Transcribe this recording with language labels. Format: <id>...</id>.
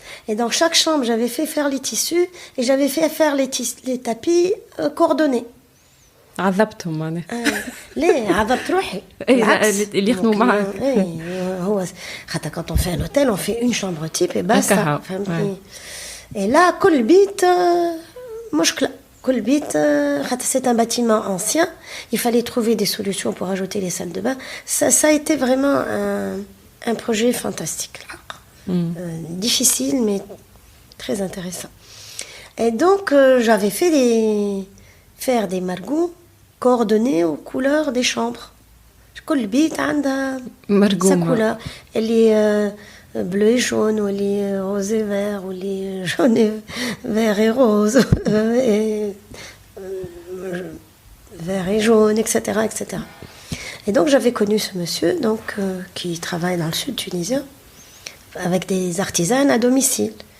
<fr>Et dans chaque chambre, j'avais fait faire les tissus et j'avais fait faire les tapis coordonnés.</fr> <ar>عذبتهم معناها. ليه عذبت روحي. اللي يخدموا معاك. هو حتى</ar> <fr>quand on fait un hôtel, on fait une chambre type et basta. Et là,</fr> <ar>كل بيت مشكلة. كل بيت</ar> <fr>c'est un bâtiment ancien, il fallait trouver des solutions pour ajouter les salles de bain. Ça a été vraiment un projet fantastique. difficile, mais très intéressant. Et donc, j'avais faire des margots coordonnés aux couleurs des chambres.</fr> <ar>كل بيت عندها</ar> <fr>sa couleur. Elle est bleu et jaune, ou elle est rose et vert, ou elle est jaune et vert et rose, et vert et jaune, etc., etc. Et donc j'avais connu ce monsieur qui travaille dans le sud tunisien avec des artisanes à domicile.</fr>